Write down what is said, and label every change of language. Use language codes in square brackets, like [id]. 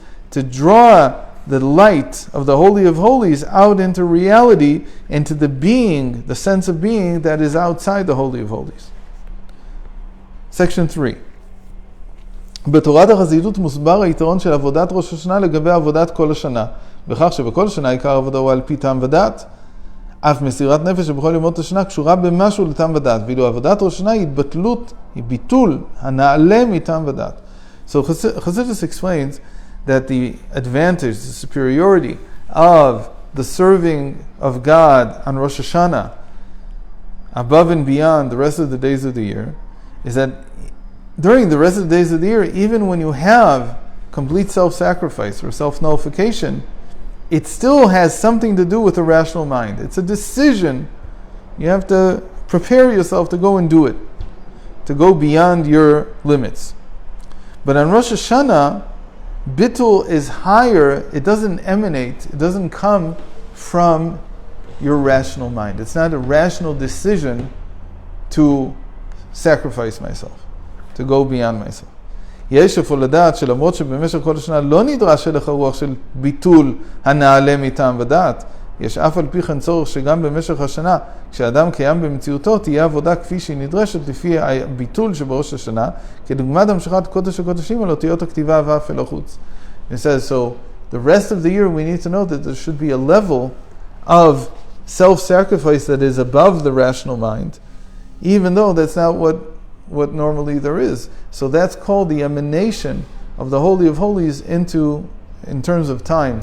[en] To draw the light of the Holy of Holies out into reality, into the being, the sense of being that is outside the Holy of Holies. Section 3. [he] בתורת החסידות מוסבר היתרון של עבודת ראש השנה לגבי עבודת כל השנה, בכך שבכל שנה עיקר עבודה הוא על פי טעם ודעת, אף מסירת נפש שבכל ימות השנה קשורה במשהו לטעם ודעת, ואילו עבודת ראש השנה היא ביטול הנעלה מטעם ודעת. [en] So Chassidus explains that the advantage, the superiority of the serving of God on Rosh Hashanah above and beyond the rest of the days of the year is that during the rest of the days of the year, even when you have complete self-sacrifice or self-nullification, it still has something to do with the rational mind. It's a decision. You have to prepare yourself to go and do it, to go beyond your limits. But on Rosh Hashanah, Bittul is higher. It doesn't emanate, it doesn't come from your rational mind. It's not a rational decision to sacrifice myself, to go beyond myself. [he] יש אפוא לדעת שלמרות שבמשך כל השנה לא נדרש הלך הרוח של ביטול הנעלה מטעם ודעת, יש אף על פי כן צורך שגם במשך השנה, כשאדם קיים במציאותו, תהיה עבודה כפי שהיא נדרשת לפי הביטול שבראש השנה, כדוגמת המשכת קודש הקודשים על אותיות הכתיבה ואף אל החוץ. [en] It says, so the rest of the year we need to know that there should be a level of self-sacrifice that is above the rational mind, even though that's not what normally there is. So that's called the emanation of the Holy of Holies in terms of time.